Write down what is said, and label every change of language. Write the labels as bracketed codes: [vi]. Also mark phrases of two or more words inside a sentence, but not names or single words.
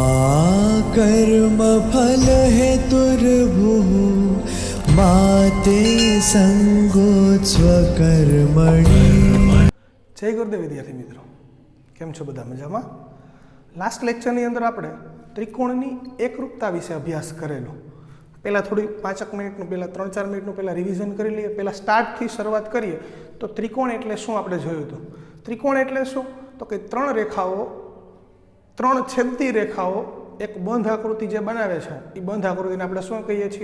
[sa] कर्मफल हेतुर्भुः मा ते संगोत्स्व कर्मणि। [hi] जय गुरुदेव विद्यार्थी मित्रों, [gu] કેમ છો બધા મજામાં? લાસ્ટ લેક્ચરની અંદર આપણે ત્રિકોણની એકરૂપતા વિશે અભ્યાસ કરેલો। પહેલાં થોડી 5 મિનિટનું પહેલાં 3-4 મિનિટનું પહેલાં રિવિઝન કરી લઈએ। પહેલાં સ્ટાર્ટથી શરૂઆત કરીએ તો ત્રિકોણ એટલે શું આપણે જોયું હતું। ત્રિકોણ એટલે શું તો કે ત્રણ રેખાઓ, ત્રણ છેદતી રેખાઓ એક બંધ આકૃતિ જે બનાવે છે એ બંધ આકૃતિને આપણે શું કહીએ છીએ?